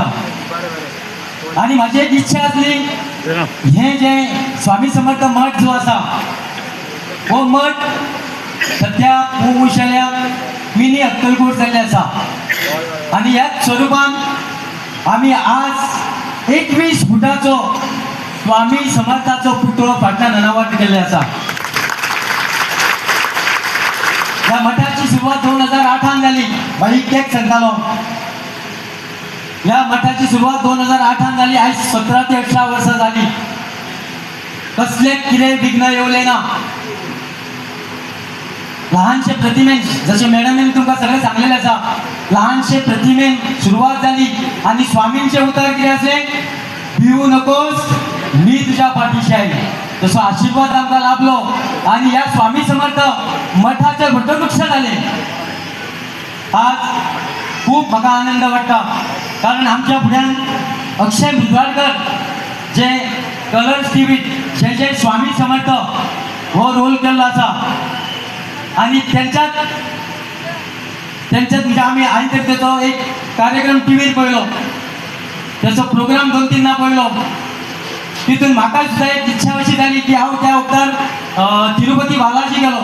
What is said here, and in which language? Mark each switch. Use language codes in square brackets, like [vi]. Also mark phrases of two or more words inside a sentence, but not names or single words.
[mr] आणि माझी एक इच्छा असली [kok] हे जे स्वामी समर्थ मठ जो असा हो मठ सध्या मुशाल्या मिनी अक्कलकोट जाल्ले असा. आणि याच स्वरूपान आम्ही आज 21 फुटाचो स्वामी समर्थाचो पुतळो फाटल्यान अनावरण केल्ले असा. [mr] या मठाची सुरुवात 2008 झाली. [kok] भाई केक सांगतालो [mr] या मठाची सुरुवात 2008 झाली. [kok] आज 17 ते 18 वर्सां झाली. कसले कितें विघ्न येवले ना. लहानशे प्रतिमेन जसे मॅडमने तुमकां सगळें सांगलेलें आसा लहानशे प्रतिमेन सुरुवात झाली. आणि स्वामींचे उतर कितें आसले [mr] भिवू नकोस मी तुझ्या पाठीशी आहे. [kok] तसो आशीर्वाद आमकां लाभलो. आणि या स्वामी समर्थ मठाचे वटवृक्ष झाले. आज खूप म्हाका आनंद वाटता कारण आमच्या फुड्यान अक्षय मुजवाडकर जे कलर्स टीव्हीत जे स्वामी समर्थ हो रोल केल्लो आसा. आणि त्यांच्यात म्हणजे आम्ही आयज त्याचो एक कार्यक्रम टीव्हीर पळयलो. त्याचो प्रोग्राम 2-3 पळयलो. तितून म्हाका सुद्धा एक इच्छा अशी झाली की हांव त्या वक्तार तिरुपती बालाजी गेलो.